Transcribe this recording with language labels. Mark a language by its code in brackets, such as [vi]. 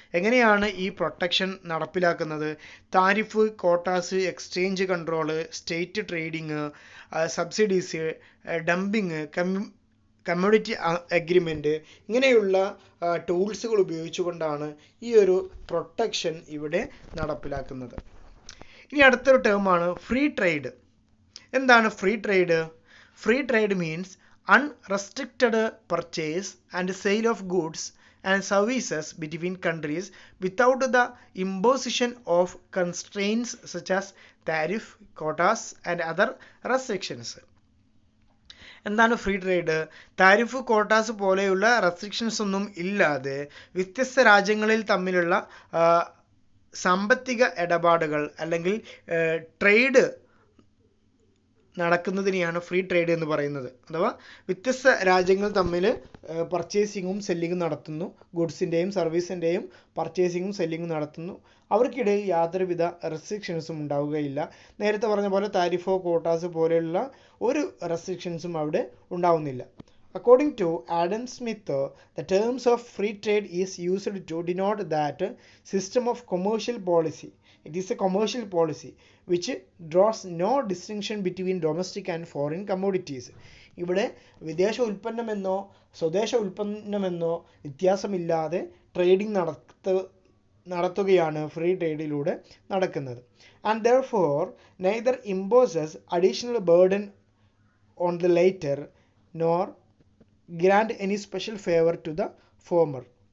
[ml] എങ്ങനെയാണ് ഈ പ്രൊട്ടക്ഷൻ നടപ്പിലാക്കുന്നത്? Tariff, quotas, exchange control, state trading, subsidies, dumping, community agreement, ഇങ്ങനെയുള്ള ടൂൾസുകൾ ഉപയോഗിച്ചുകൊണ്ടാണ് ഈ ഒരു പ്രൊട്ടക്ഷൻ ഇവിടെ നടപ്പിലാക്കുന്നത്. ഇനി അടുത്തൊരു ടേമാണ് ഫ്രീ ട്രേഡ്. എന്താണ് free trade? [en] Free trade means unrestricted purchase and sale of goods and services between countries without the imposition of constraints such as tariff, quotas and other restrictions. [ml] എന്താണ് ഫ്രീ ട്രേഡ്? താരിഫ്, കോട്ടാസ് പോലെയുള്ള restrictions ഒന്നും ഇല്ലാതെ വ്യത്യസ്ത രാജ്യങ്ങളിൽ തമ്മിലുള്ള സാമ്പത്തിക ഇടപാടുകൾ അല്ലെങ്കിൽ ട്രേഡ് നടക്കുന്നതിനെയാണ് ഫ്രീ ട്രേഡ് എന്ന് പറയുന്നത്. അഥവാ വ്യത്യസ്ത രാജ്യങ്ങൾ തമ്മിൽ പർച്ചേസിങ്ങും സെല്ലിങ്ങും നടത്തുന്നു, ഗുഡ്സിൻ്റെയും സർവീസിൻ്റെയും പർച്ചേസിങ്ങും സെല്ലിങ്ങും നടത്തുന്നു. അവർക്കിടയിൽ യാതൊരുവിധ റെസ്ട്രിക്ഷൻസും ഉണ്ടാവുകയില്ല. നേരത്തെ പറഞ്ഞ പോലെ താരിഫോ കോട്ടാസ് പോലെയുള്ള ഒരു റെസ്ട്രിക്ഷൻസും അവിടെ ഉണ്ടാവുന്നില്ല. [en] According to Adam Smith, the terms of free trade is used to denote that system of commercial policy. It is a commercial policy which draws no distinction between domestic and foreign commodities. [ml] ഇവിടെ വിദേശ ഉൽപ്പന്നമെന്നോ സ്വദേശ ഉൽപ്പന്നമെന്നോ വ്യത്യാസമില്ലാതെ trading നടത്തുകയാണ് free ട്രേഡിലൂടെ നടക്കുന്നത്. [en] And therefore neither imposes additional burden on the latter nor grant any special favor to the former.